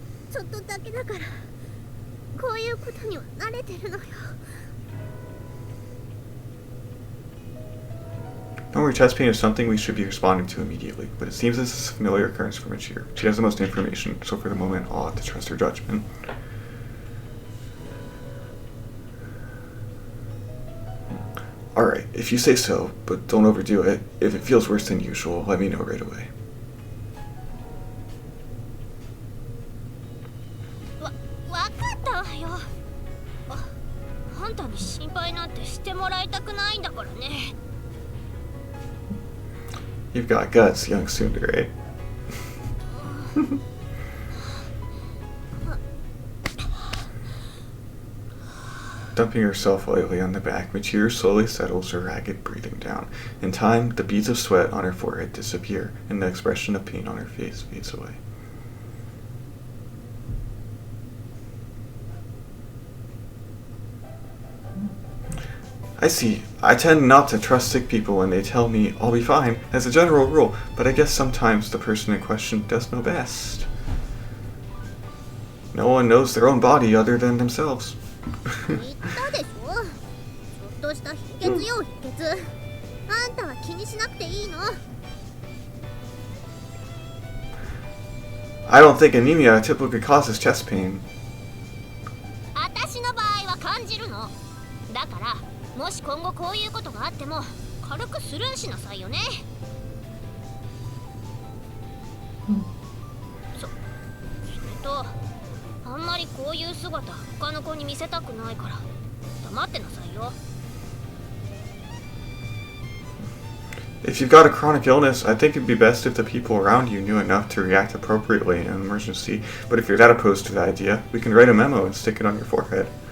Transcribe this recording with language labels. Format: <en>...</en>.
<ja>ちょっとだけだからこういうことには慣れてるのよ。</ja> <en>Don't worry, chest pain is something we should be responding to immediately, but it seems this is a familiar occurrence for Michiru. She has the most information, so for the moment I'll have to trust her judgment. Alright, if you say so, but don't overdo it. If it feels worse than usual, let me know right away.</en> <ja>わかったわよ。あんたに心配なんてしてもらいたくないんだからね。</ja> <en>You've got guts, young tsundere. Dumping herself lightly on the back, Michiru slowly settles her ragged breathing down. In time, the beads of sweat on her forehead disappear, and the expression of pain on her face fades away. I see. I tend not to trust sick people when they tell me I'll be fine, as a general rule, but I guess sometimes the person in question does know best. No one knows their own body other than themselves.</en> <ja>言ったでしょ。ちょっとした貧血よ、貧血。あんたは気にしなくていいの。</ja> <en>I don't think anemia typically causes chest pain.</en> <ja>私の場合は感じるの。だからもし今後こういうことがあっても軽くスルーしなさいよね。それとあんまりこういう姿他の子に見せたくないから黙ってなさいよ。</ja> <en>If you've got a chronic illness, I think it'd be best if the people around you knew enough to react appropriately in an emergency. But if you're that opposed to the idea, we can write a memo and stick it on your forehead.</en>